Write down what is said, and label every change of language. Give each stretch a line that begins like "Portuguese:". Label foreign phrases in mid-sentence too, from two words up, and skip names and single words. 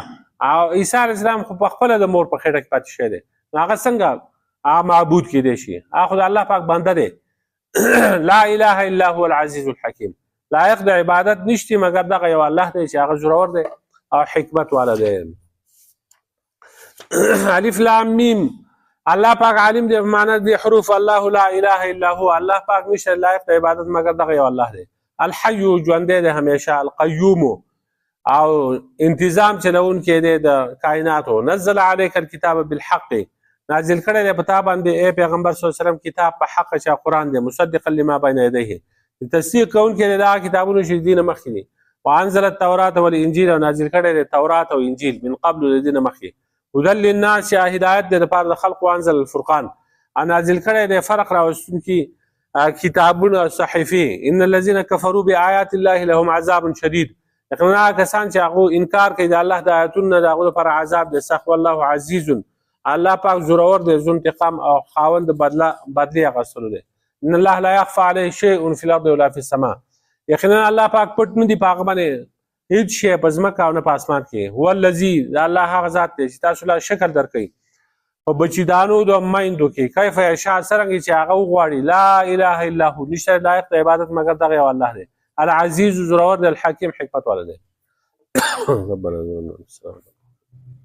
Pashto: او عیسی علیه السلام خو په خپله د مور په خېټه کې پاتې شوی دی، نو هغه څنګه هغه معبود کېدی شي؟ هغه خو د الله پاک بنده دی.
Arabic: لا اله الا هو العزیز الحکیم،
Pashto: لایق د عبادت نشتی مگر دغه یو الله دی چې هغه زورور دی او حکمت والا دی.
Arabic: الف لام میم،
Pashto: الله پاک عالم دی په معنا دی حروف.
Arabic: الله لا اله الا هو،
Pashto: الله پاک نشته لایق د عبادت مگر دغه یو الله دی. الحی ژوندی دی همیشه، القیوم او انتظام چلونکی دی د کائناتو.
Arabic: نزل علیک الکتاب بالحق،
Pashto: نازل کړی دی په تا باندې ای پیغمبر
Arabic: صلی الله علیه وسلم
Pashto: کتاب په حق چې قرآن دی.
Arabic: مصدقا لما بین یدیه،
Pashto: تصدیق کوونکی دی د هغه کتابونو چې دینه مخکې دي.
Arabic: وانزل التورات والانجیل،
Pashto: او نازل کړی دی تورات او انجیل
Arabic: من قبل
Pashto: د دینه مخکې.
Arabic: هدى للناس،
Pashto: هدایت دی لپاره د خلق.
Arabic: وانزل الفرقان،
Pashto: نازل کړی دی فرق راوستونکي کتابونه او صحیفې.
Arabic: ان الذين كفروا بآيات الله لهم عذاب شدید،
Pashto: یقینا کسان چې هغه انکار کوي د الله د آیاتونو، د هغو لپاره عذاب دی سخت.
Arabic: والله عزیز،
Pashto: الله پاک زورور دی،
Arabic: ذو انتقام
Pashto: او خاوند بدلی اخیستلو دی.
Arabic: ان الله لا يخفى عليه شيء في الارض ولا في السماء،
Pashto: یقینا الله پاک پټ نه دی په هغه باندې هیڅ شی په ځمکه او نه په اسمان کې.
Arabic: هو الذي،
Pashto: دا الله هغه ذات دی چې تاسو له شکل درکوي په بچیدانو د میندو کې.
Arabic: کیف یشاء
Pashto: څرنګه چې هغه وغواړي.
Arabic: لا اله الا هو،
Pashto: نشته لایق د عبادت مگر دغه یو الله دی. العزیز زورور دی، الحکیم حکمت والا دی.